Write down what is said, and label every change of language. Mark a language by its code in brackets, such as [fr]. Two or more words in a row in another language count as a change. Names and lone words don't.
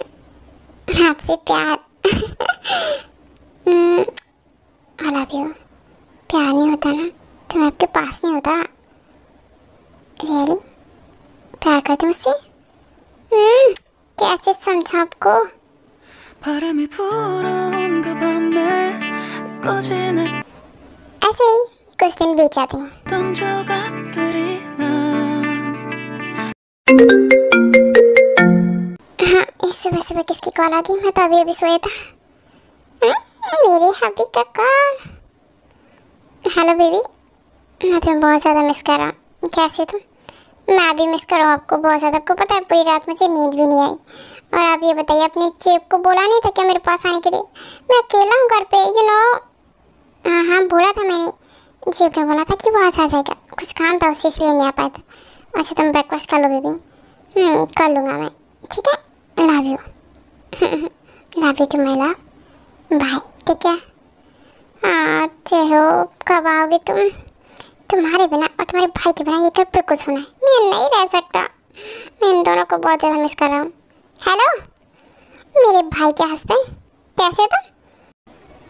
[hi] आपसे प्यार [en] I love you. [hi] प्यार नहीं होता ना तो मैं आपके पास नहीं होता। रियली प्यार करते मुझसे? कैसे समझा आपको? [ko] 바람이 불어온 그 밤에 꺼진 [hi] ऐसे ही कुछ दिन बीत जाते हैं। [ko] 했던 조각들이 난 [hi] हाँ, इस सुबह सुबह किसकी कॉल आ गई? मैं तो अभी अभी सोया था। मेरे हबी का कॉल। [en] hello baby, [hi] मैं तुम्हें बहुत ज़्यादा मिस कर रहा हूँ। कैसे तुम? मैं भी मिस कर रहा हूँ आपको बहुत ज़्यादा। आपको पता है पूरी रात मुझे नींद भी नहीं आई। और आप ये बताइए, अपने चेप को बोला नहीं था क्या मेरे पास आने के लिए? मैं अकेला हूँ घर पे, [en] you know. [hi] हाँ, बोला था मैंने। चेप ने बोला था कि वो आज आ जाएगा। कुछ काम था उससे, इसलिए नहीं आ पाया था। अच्छा, तुम ब्रेकफास्ट कर लो बेबी। कर लूँगा मैं, ठीक है? [en] love you. love you to my love. bye, [hi] ठीक है? अच्छे हो। कब आओगे तुम? तुम्हारे बिना और तुम्हारे भाई के बिना ये घर बिल्कुल सुना है। मैं नहीं रह सकता। मैं इन दोनों को बहुत ज़्यादा मिस कर रहा हूँ। हेलो मेरे भाई के हस्बैंड, कैसे हो तुम?